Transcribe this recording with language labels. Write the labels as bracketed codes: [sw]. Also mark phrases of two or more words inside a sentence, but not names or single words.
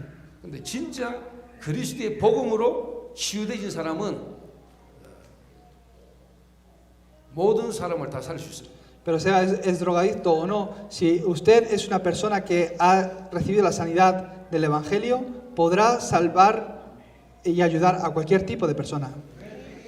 [ko] 근데 진짜 그리스도의 복음으로 치유되진 사람은 모든 사람을 다 살릴 수 있어요. [es] Pero sea es drogadicto o no, si usted es una persona que ha recibido la sanidad del Evangelio, podrá salvar y ayudar a cualquier tipo de persona.